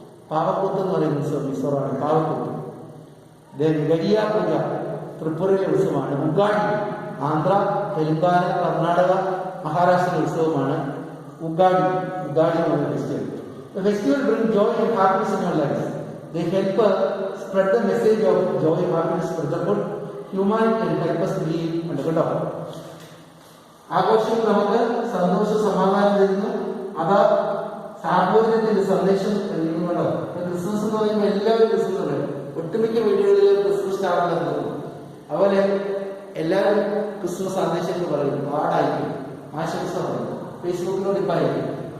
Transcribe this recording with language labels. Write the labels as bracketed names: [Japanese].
[Malayalam] പാവക്കുത്ത് എന്ന് പറയുന്ന ഉത്സവം മിസോറാമിൽ പാവക്കുത്ത്. ഗരിയ പൂജ ത്രിപുരയിലെ ഉത്സവമാണ്. ഉഗാഡി ആന്ധ്ര, തെലുങ്കാന, കർണാടക, മഹാരാഷ്ട്രയിലെ ഉത്സവമാണ്. ഉഗാഡി എന്ന് പറയുന്ന festival. [English] The festival brings joy and happiness in our lives. They help us spread the message of joy and happiness, brotherhood, humanity, and help us live under God. [Malayalam] ആഘോഷം നമുക്ക് സന്തോഷ സമാധാനം തരുന്നു. അതാ സാഹോദര്യത്തിന്റെ സന്ദേശം നൽകുന്നുണ്ടോ? ക്രിസ്മസ് എന്ന് പറയുമ്പോൾ എല്ലാവരും ക്രിസ്മസ് ഉണ്ട്. ഒട്ടുമിക്ക വീടുകളിൽ ക്രിസ്മസ് സ്റ്റാറിൽ തോന്നും. അതുപോലെ എല്ലാവരും ക്രിസ്മസ് സന്ദേശങ്ങൾ പറയും. പാടായിരിക്കും, ആശംസ പറയും, ഫേസ്ബുക്കിലൂടെ ഇപ്പം അയക്കും.